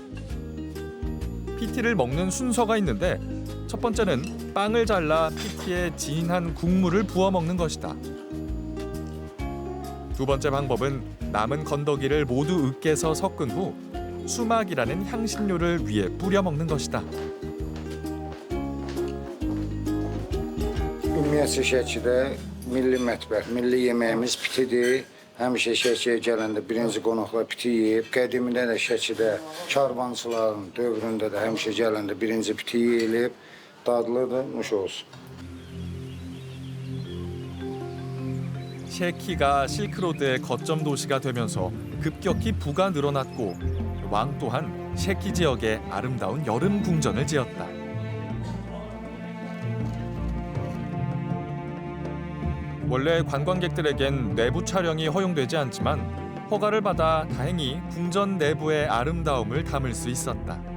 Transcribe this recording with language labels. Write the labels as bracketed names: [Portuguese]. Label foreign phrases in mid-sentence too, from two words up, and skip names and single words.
[Korean] 피티를 먹는 순서가 있는데 첫 번째는 빵을 잘라 피티에 진한 국물을 부어 먹는 것이다. 두 번째 방법은 남은 건더기를 모두 으깨서 섞은 후 수막이라는 향신료를 위에 뿌려 먹는 것이다. [Azerbaijani] Ümumiyyətcə Şəkidə milli mətbəx, milli yeməyimiz pitidir. Həmişə Şəkiyə gələndə birinci qonaqlar piti yeyib. Qədimdə də Şəkidə karvançıların dövründə də həmişə gələndə birinci piti yeyilib. Dadlıdır, nuş olsun. [Korean] 셰키가 실크로드의 거점 도시가 되면서 급격히 부가 늘어났고 왕 또한 셰키 지역에 아름다운 여름 궁전을 지었다. 원래 관광객들에겐 내부 촬영이 허용되지 않지만 허가를 받아 다행히 궁전 내부의 아름다움을 담을 수 있었다.